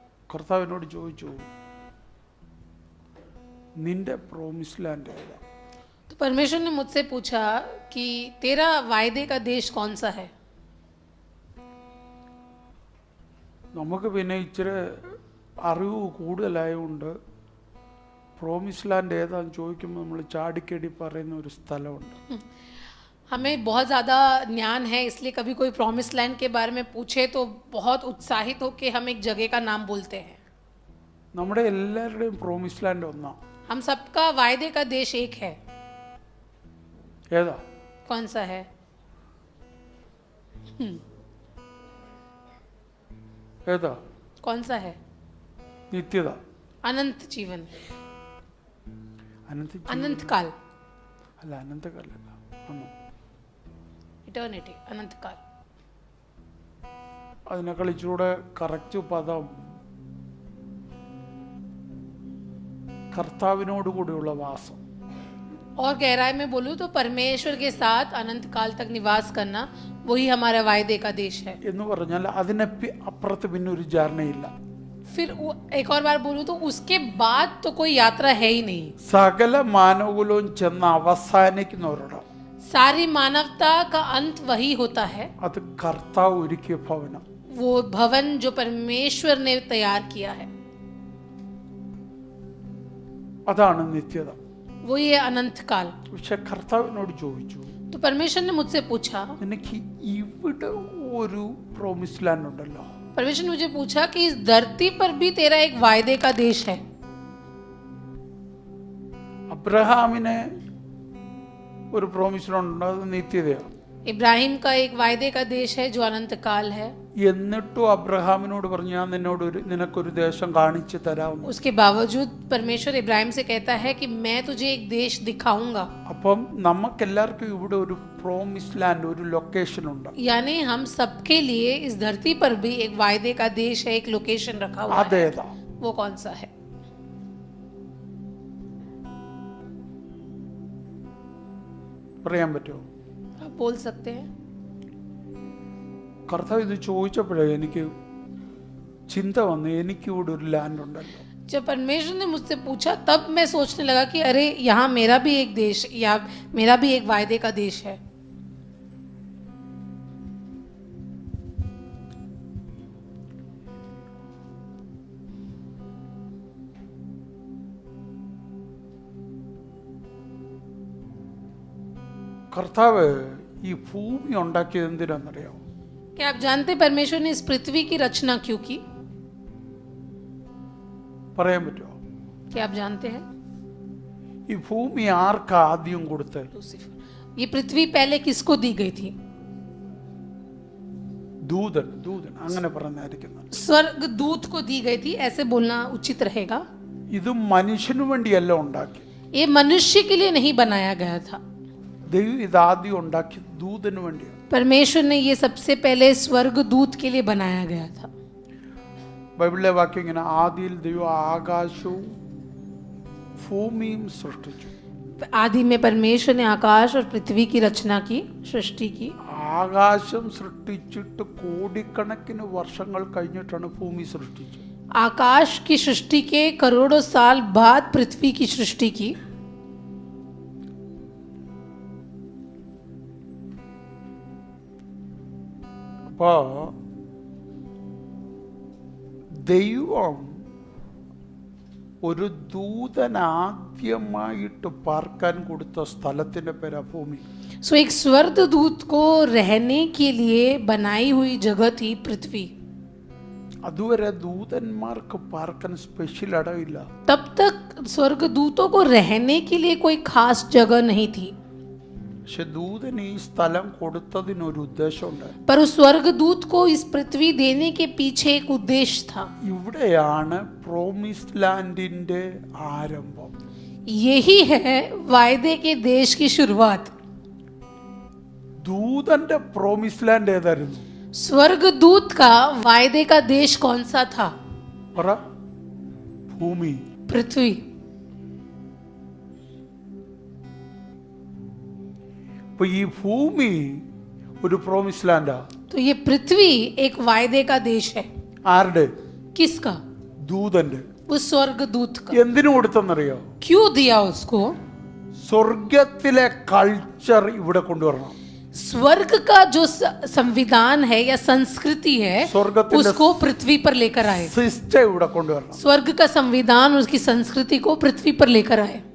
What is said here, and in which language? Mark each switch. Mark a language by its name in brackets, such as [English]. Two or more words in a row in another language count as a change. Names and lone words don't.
[Malayalam] കർത്താവിനോട് ചോദിച്ചു, നിന്റെ [English] promise land [Malayalam] ഏതാ? [Hindi] तो परमेश्वर ने मुझसे पूछा कि तेरा वायदे का देश कौन सा है। [Malayalam] നമുക്ക് പിന്നെ ഇച്ചിരി അറിവ് കൂടുതലായതുകൊണ്ട് [English] promise land [Malayalam] ഏതാന്ന് ചോദിക്കുമ്പോൾ നമ്മൾ ചാടിക്കേടി പറയുന്ന ഒരു സ്ഥലമുണ്ട്. [Hindi] हमें बहुत ज़्यादा ज्ञान है, इसलिए कभी कोई [English] promise land [Hindi] के बारे में पूछे तो बहुत उत्साहित होकर हम एक जगह का नाम बोलते हैं। [Malayalam] നമ്മുടെ എല്ലാവരുടെയും [English] promise land [Malayalam] ഒന്നാ. [Hindi] हम सबका वायदे का देश एक है। [Malayalam] ഏതാ? [Hindi] कौन सा है? [Malayalam] ഏതാ? [Hindi] कौन सा है? [Malayalam] നിത്യത. [Hindi] अनंत जीवन, [Malayalam] അനന്ത [Hindi] अनंत काल, [Malayalam] അല്ല, അനന്തകാലല്ല. [Hindi] इटर्निटी, अनंत काल। [Malayalam] അതിനേക്കാൾ ഇച്ചിരൂടെ കറക്റ്റ് പദം കർത്താവിനോട് കൂടിയുള്ള വാസം. [Hindi] और गहराई में बोलूं तो परमेश्वर के साथ अनंत काल तक निवास करना, वही हमारा वायदे का देश है। [Malayalam] എന്ന് പറഞ്ഞാൽ അതിനെ അപ്പുറത്ത് പിന്നെ ഒരു ജേർണിയില്ല. [Hindi] फिर एक और बार बोलूं तो उसके बाद तो कोई यात्रा है ही नहीं। [Malayalam] സകല മാനവകുലവും ചെന്ന് അവസാനിക്കുന്ന ഒരിടം, [Hindi] सारी मानवता का अंत वही होता है, [Malayalam] അത് കർത്താവ് ഒരുക്കിയ ഭവനം. [Hindi] वो भवन जो परमेश्वर ने तैयार किया है, [Malayalam] അതാണ് നിത്യത. [Hindi] वो ये अनंत काल। [Malayalam] പക്ഷെ കർത്താവിനോട് ചോദിച്ചു, [Hindi] तो परमेश्वर ने मुझसे पूछा, [Malayalam] നിനക്ക് ഇവിടെ ഒരു [English] promise land [Malayalam] ഉണ്ടല്ലോ. [Hindi] परमेश्वर ने मुझे पूछा कि इस धरती पर भी तेरा एक वायदे का देश है। [Malayalam] അബ്രഹാമിന് ഒരു [English] promise land [Malayalam] ഉണ്ട്, അത് നിത്യതയാണ്. [Hindi] इब्राहिम का एक वायदे का देश है जो अनंत काल है। [Malayalam] എന്നിട്ടും അബ്രഹാമിനോട് പറഞ്ഞു, ഞാൻ നിനക്കൊരു ദേശം കാണിച്ചു തരാം. [Hindi] उसके बावजूद परमेश्वर इब्राहिम से कहता है कि मैं तुझे एक देश दिखाऊंगा। [Malayalam] അപ്പം നമുക്കെല്ലാവർക്കും ഇവിടെ ഒരു [English] promise land, [Malayalam] ഒരു ലൊക്കേഷൻ ഉണ്ട്. [Hindi] यानी हम सबके लिए इस धरती पर भी एक वायदे का देश है, एक लोकेशन रखा हुआ है। [Malayalam] അതേതാ? [Hindi] वो कौन सा है? [Malayalam] പറയാൻ പറ്റുമോ? [Hindi] आप बोल सकते हैं? [Malayalam] കർത്താവ് ഇത് ചോദിച്ചപ്പോഴേ എനിക്ക് ചിന്ത വന്നു, എനിക്കിവിടെ ഒരു ലാൻഡ് ഉണ്ടല്ലോ. [Hindi] जब परमेश्वर ने मुझसे पूछा तब मैं सोचने लगा कि अरे यहाँ मेरा भी एक देश या मेरा भी एक वायदे का देश है। [Malayalam] കർത്താവ് ഈ ഭൂമി ഉണ്ടാക്കിയത് എന്തിനാണെന്നറിയാമോ? [Hindi] क्या आप जानते परमेश्वर ने इस पृथ्वी की रचना क्यों की? [Malayalam] പറയാൻ പറ്റുമോ? [Hindi] क्या आप जानते हैं? [Malayalam] ഈ ഭൂമി ആർക്കാ ആദ്യം കൊടുത്തത്? [Hindi] लूसीफर। ये पृथ्वी पहले किसको दी गई थी? [Malayalam] ദൂതൻ അങ്ങനെ പറഞ്ഞായിരിക്കുന്നത്. [Hindi] स्वर्ग दूत को दी गई थी, ऐसे बोलना उचित रहेगा। [Malayalam] ഇത് മനുഷ്യനു വേണ്ടിയല്ല ഉണ്ടാക്കി. [Hindi] ये मनुष्य के लिए नहीं बनाया गया था। [Malayalam] ദൈവം ഇത് ആദ്യം ഉണ്ടാക്കി ദൂതന് വേണ്ടിയാണ്. [Hindi] परमेश्वर ने ये सबसे पहले स्वर्ग दूत के लिए बनाया गया था। [Malayalam] ബൈബിളിലെ വാക്യം ഇങ്ങനെ, ആദിയിൽ ദൈവം ആകാശവും ഭൂമിയും സൃഷ്ടിച്ചു. [Hindi] आदि में परमेश्वर ने आकाश और पृथ्वी की रचना की, सृष्टि की। [Malayalam] ആകാശം സൃഷ്ടിച്ചിട്ട് കോടിക്കണക്കിന് വർഷങ്ങൾ കഴിഞ്ഞിട്ടാണ് ഭൂമി സൃഷ്ടിച്ചത്. [Hindi] आकाश की सृष्टि के करोड़ों साल बाद पृथ्वी की सृष्टि की। [Malayalam] അപ്പോ ദൈവം ഒരു ദൂതനാദ്യമായിട്ട് പാർക്കാൻ കൊടുത്ത സ്ഥലത്തിന്റെ പേരാ ഭൂമി. [Hindi] सो एक स्वर्ग दूत को रहने के लिए बनाई हुई जगह थी पृथ्वी। [Malayalam] അതുവരെ ദൂതന്മാർക്ക് പാർക്കാൻ സ്പെഷ്യൽ ഇടമില്ല. [Hindi] तब तक स्वर्ग दूतों को रहने के लिए कोई खास जगह नहीं थी। [Malayalam] പക്ഷെ ദൂതന് ഈ സ്ഥലം കൊടുത്തതിനൊരു ഉദ്ദേശമുണ്ട്. [Hindi] पर उस स्वर्ग दूत को इस पृथ्वी देने के पीछे एक उद्देश्य था। [Malayalam] ഇവിടെയാണ് [English] promised land [Malayalam] ആരംഭം. [Hindi] यही है वायदे के देश की शुरुआत। [Malayalam] ദൂതന്റെ [English] promised land [Malayalam] ഏതായിരുന്നു? [Hindi] स्वर्ग दूत का वायदे का देश कौन सा था? [Malayalam] പറ. ഭൂമി. [Hindi] पृथ्वी। [Malayalam] അപ്പൊ ഈ ഭൂമി ഒരു [English] promised land. [Hindi] तो ये पृथ्वी एक वायदे का देश है। [Malayalam] ആരുടെ? [Hindi] किसका? [Malayalam] ദൂതന്റെ [Hindi] उस स्वर्गदूत का [Malayalam] എന്തിനു കൊടുത്തെന്നറിയോ? [Hindi] क्यों दिया उसको? [Malayalam] സ്വർഗത്തിലെ കൾച്ചർ ഇവിടെ കൊണ്ടുവരണം. [Hindi] स्वर्ग का जो संविधान है या संस्कृति है [Malayalam] स्वर्गतिले [Hindi] उसको पृथ्वी पर लेकर आए. [Malayalam] സിസ്റ്റം ഇവിടെ കൊണ്ടുവരണം. [Hindi] स्वर्ग का संविधान उसकी संस्कृति को पृथ्वी पर लेकर आए.